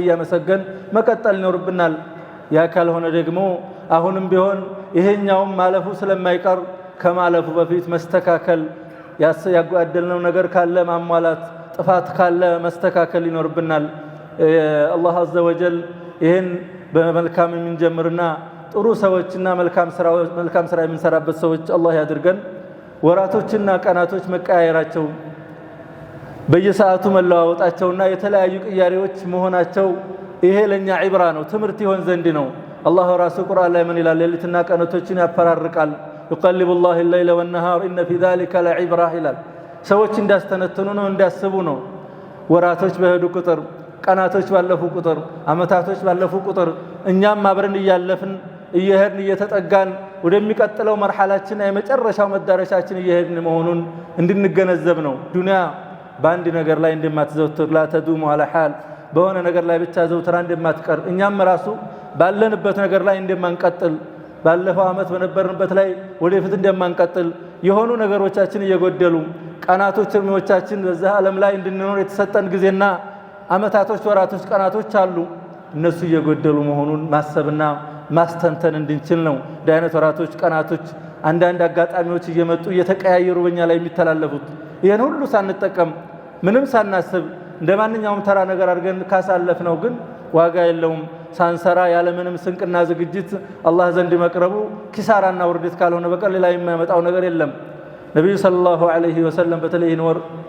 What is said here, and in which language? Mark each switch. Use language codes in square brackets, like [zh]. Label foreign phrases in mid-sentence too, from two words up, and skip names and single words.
[am] ያመሰገን መቀጠል ይኖርብናል ያ ካልሆነ ደግሞ አሁንም ቢሆን ይሄኛውም ማለፉ ስለማይቀር ከማለፉ በፊት መስተካከል ያጓደልነው ነገር ካለ ማሟላት ጥፋት ካለ መስተካከል ይኖርብናል አላህ [ar] عز وجل [am] ይሄን በመልካም የምንጀምርና ጥሩ ሰዎችና መልካም ስራ የምንሰራበት ሰዎች አላህ ያድርገን ወራቶችና ቀናቶች መቀያየራቸው በየሰዓቱ መለዋወጣቸውና የተለያዩ ቅያሬዎች መሆናቸው ይሄ ለኛ ዒብራ ነው ትምርት ይሆን ዘንድ ነው አላህ ራሱ ቁርአን ላይ ምን ይላል ሌሊትና ቀናቶችን ያፈራርቃል [ar] يقلب الله الليل والنهار إن في ذلك لعبرة [am] ይላል ሰዎች እንዳስተነተኑ ነው እንዳስቡ ነው ወራቶች በሄዱ ቁጥር ቀናቶች ባለፉ ቁጥር አመታቶች ባለፉ ቁጥር እኛም አብረን እያለፍን እየሄድን እየተጠጋን ወደሚቀጥለው መርሐላችን የመጨረሻው መዳረሻችን እየሄድን መሆኑን እንድንገነዘብ ነው ዱንያ በአንድ ነገር ላይ እንደማትዘውትር [ar] لا تدوم على حال [am] በሆነ ነገር ላይ ብቻ ዘውትራ እንደማትቀር እኛም ራሱ ባለንበት ነገር ላይ እንደማንቀጥል ባለፈው አመት በነበርንበት ላይ ወደፊት እንደማንቀጥል የሆኑ ነገሮቻችን እየጎደሉ ቀናቶች እርምጃችን በዛ ዓለም ላይ እንድንኖር የተሰጠን ጊዜና አመታቶች ወራቶች ቀናቶች አሉ እነሱ እየጎደሉ መሆኑን ማሰብና ማስተንተን እንድንችል ነው ዳይነት ወራቶች ቀናቶች አንዳንድ አጋጣሚዎች እየመጡ እየተቀያየሩ በእኛ ላይ የሚተላለፉት ይሄን ሁሉ ሳንጠቀም ምንም ሳናስብ እንደማንኛውም ተራ ነገር አድርገን ካሳለፍነው ግን ዋጋ የለውም ሳንሰራ ያለ ምንም ስንቅና ዝግጅት አላህ ዘንድ መቅረቡ ኪሳራና ውርደት ካልሆነ በቀር ሌላ የማያመጣው ነገር የለም ነብዩ [ar] صلى الله عليه وسلم [am] በተለይ ወር